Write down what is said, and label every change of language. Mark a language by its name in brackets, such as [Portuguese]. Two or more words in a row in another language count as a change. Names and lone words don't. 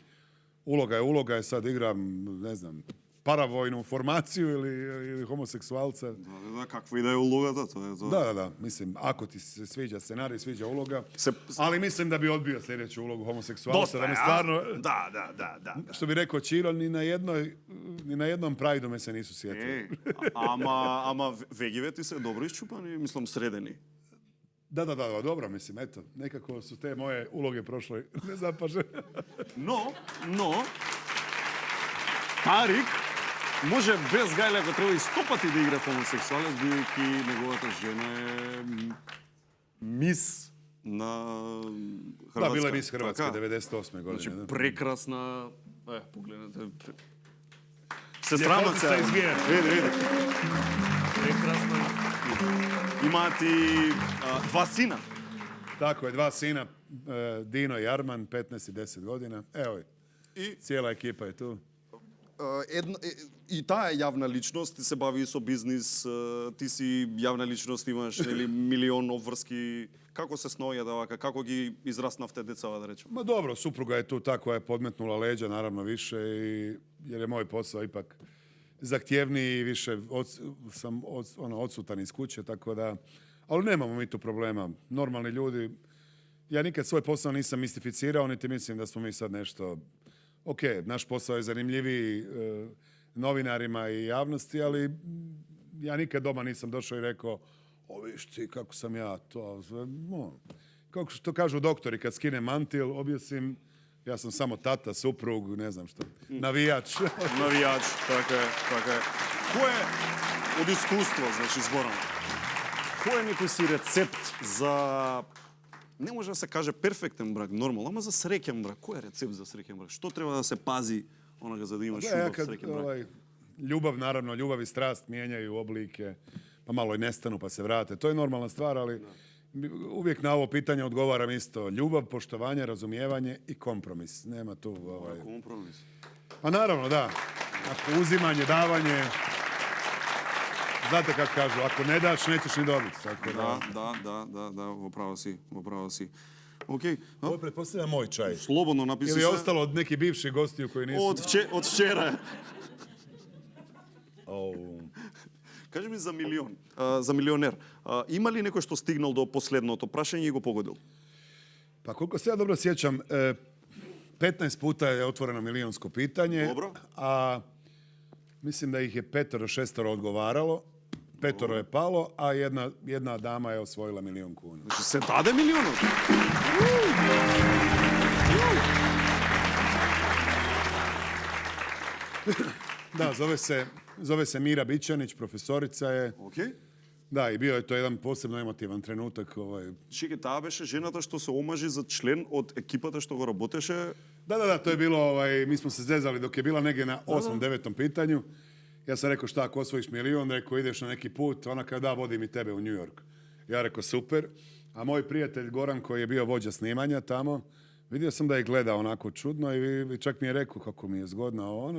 [Croatian] Uloga je, sad igram, ne znam, paravojnu formaciju ili homoseksualca. [Macedonian] Да, каква и да е улогата, тоа е тоа. [Croatian] Da, mislim, ako ti se sviđa scenarij, sviđa uloga, ali mislim da bi odbio sljedeću ulogu homoseksualca. Dosta, da me stvarno, da. Što bi rekao Čiro, ni na jednom prajdu me se nisu sjetili. [Macedonian] Ама вегиве ти се добро [Croatian] iščupani, mislim sredeni. Da, dobro, mislim, eto, nekako su te moje uloge prošle nezapažene. No, [Macedonian] Тарик може без гајле, ако треба и 100 пати да игра хомосексуалец, бидејќи неговата жена е мис на Хрватска. [Croatian] Da, bila je Miss Hrvatska 98. godine. [Macedonian] Значи, прекрасна... погледнете... Се срамат се. Види. Прекрасна. Имаат и 2 сина. [Croatian] Tako je, 2 sina, Dino i Arman, 15 i 10 godina. Evo, cijela ekipa je tu. [Macedonian] И таа е јавна личност, ти се бави со бизнис, ти си јавна личност, имаш милион обврски. Како се сноја вака, како ги израснавте децава, да речем? [Croatian] Ma dobro, supruga je tu ta koja je podmetnula leđa, naravno više, jer je moj posao ipak zahtjevniji i više sam odsutan iz kuće, tako da... Ali nemamo mi tu problema. Normalni ljudi, ja nikad svoj posao nisam mistificirao, niti mislim da smo mi sad nešto... Ok, naš posao je zanimljiviji novinarima i javnosti, ali ja nikad doma nisam došao i rekao viš ti kako sam ja to... Kako što kažu doktori, kad skinem mantil, objesim, ja sam samo tata, suprug, ne znam što, navijač. Navijač, tako je. Ko je od iskustva, znači, [Macedonian] зборам, кој е некој си рецепт за... Не може да се каже перфектен брак, нормално, ама за среќен брак. Кој е рецепт за среќен брак? Што треба да се пази онага за да имаш убав среќен брак? [Croatian] Ljubav, naravno, ljubav i strast mijenjaju oblike, pa malo i nestanu pa se vrate. To je normalna stvar, ali uvijek na ovo pitanje odgovaram isto. Ljubav, poštovanje, razumijevanje i kompromis. Nema tu... Kompromis? Pa naravno, da. Ako uzimanje, davanje... Znate kako kažu, ako ne daš, nećeš ni dobiti. Da, upravo si. Okej. Ovo je pretpostavljam moj čaj. Slobodno napiši se. Ili je ostalo od nekih bivših gostiju koji nisu... [Macedonian] Од вчера. Кажи ми за милион, за милионер. Има ли некој што стигнал до последното прашање и го погодил? [Croatian] Pa koliko se ja dobro sjećam, 15 puta je otvoreno milionsko pitanje, Dobro. A mislim da ih je 5-6 odgovaralo, 5 je palo, a jedna dama je osvojila 1.000.000 kuna. [Macedonian] Значи се даде милиону? [Croatian] Da, zove se Mira Bićanić, profesorica je. Okej. Da, i bio je to jedan posebno emotivan trenutak. Čekaj, [Macedonian] таа беше жената што се омажи за член од екипата што го работеше? [Croatian] Da, to je bilo, mi smo se zezali dok je bila negdje na 8. 9. pitanju. Ja sam rekao, šta ako osvojiš 1.000.000, rekao ideš na neki put, ona kao da, vodim i tebe u New York. Ja rekao super, a moj prijatelj Goran koji je bio vođa snimanja tamo, vidio sam da je gleda onako čudno i čak mi je rekao kako mi je zgodno ono.